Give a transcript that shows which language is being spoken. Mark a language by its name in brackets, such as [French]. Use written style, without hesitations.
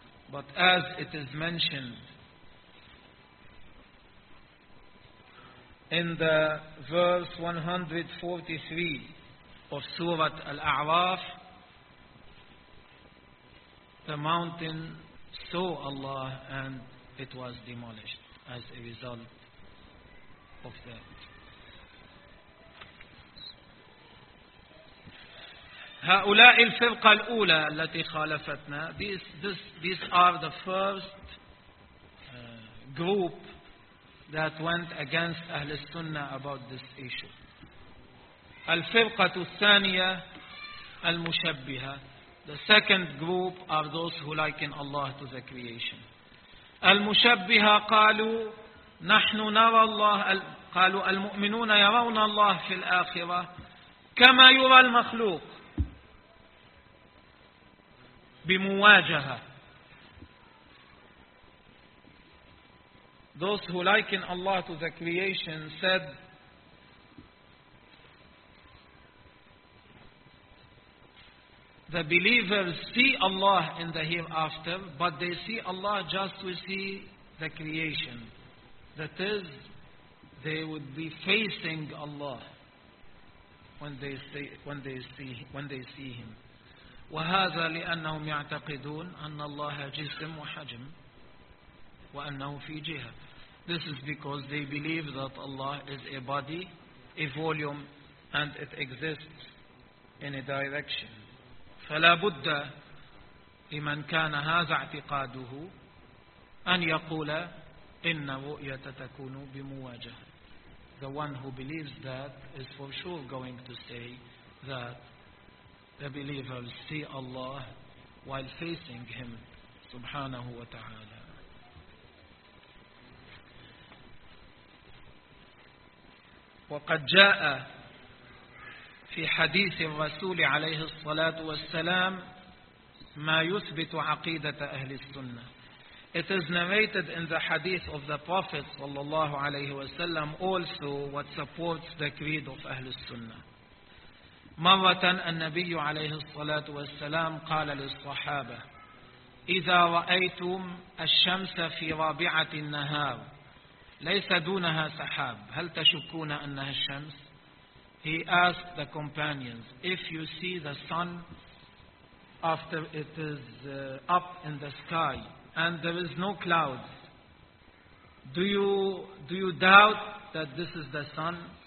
[English] But as it is mentioned in the verse 143 of Surah Al-A'raf, the mountain saw Allah and it was demolished as a result of that. [Arabic] هؤلاء الفرقة الأولى التي خالفتنا. [English] These are the first group that went against أهل السنة about this issue. [Arabic] الفرقة الثانية المشبهة. [English] The second group are those who liken Allah to the creation. [Arabic] المشبهة قالوا نحن نرى الله، قالوا المؤمنون يرون الله في الآخرة كما يرى المخلوق بمواجهة. [English] Those who liken Allah to the creation said, the believers see Allah in the hereafter, but they see Allah just to see the creation. That is, they would be facing Allah when they see Him. [Arabic] وهذا لأنهم يعتقدون أن الله جسم وحجم وأنه في جهة. [English] This is because they believe that Allah is a body, a volume, and it exists in a direction. [Arabic] فلا بد لمن كان هذا اعتقاده أن يقول إن رؤية تكون بمواجهة. [English] the one who believes that is for sure going to say that the believers see Allah while facing Him, subhanahu wa ta'ala. [Arabic] وقد جاء في حديث الرسول عليه الصلاة والسلام ما يثبت عقيدة أهل السنة. [English] It is narrated in the hadith of the Prophet sallallahu alayhi wa sallam also what supports the creed of Ahlul Sunnah. [Arabic] مرة النبي عليه الصلاة والسلام قال للصحابة إذا رأيتم الشمس في رابعة النهار ليس دونها سحاب هل تشكون أنها الشمس؟ [English] He asked the companions, if you see the sun after it is up in the sky and there is no clouds, do you doubt that this is the sun?